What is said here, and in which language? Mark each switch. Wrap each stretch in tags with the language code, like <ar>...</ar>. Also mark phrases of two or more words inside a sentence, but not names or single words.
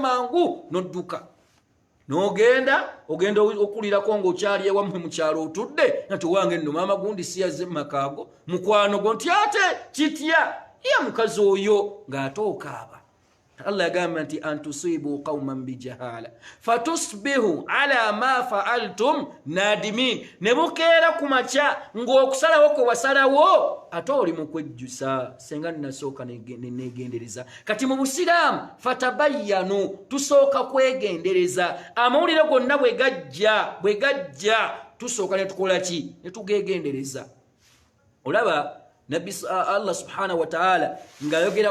<lg>mangu n'odduka n'ogenda okulirako ng'okyali ewammwe mu kyalo otudde nti wange nno maama gundi siyaze mu makaago mukwano go nti ate kitya iya mukazi oyo ng'ate okaaba Allah yagamba nti</lg> <ar>أن تصيبوا قوما بجهالة فتصبحوا على ما فعلتم نادمين</ar> <lg>ne bukeera ku makya ng'okusalawo kwe wasalawo ate oli mu kwejjusa senga nasooka negendereza kati mu busiraamu fatabayyanu tusooka kwegendereza amawulire gonna bwe gajja tusooka ne tukola ki ne tugegendereza olaba Nabbi</lg> <ar>الله سبحانه وتعالى</ar> <lg>ngayogera</lg>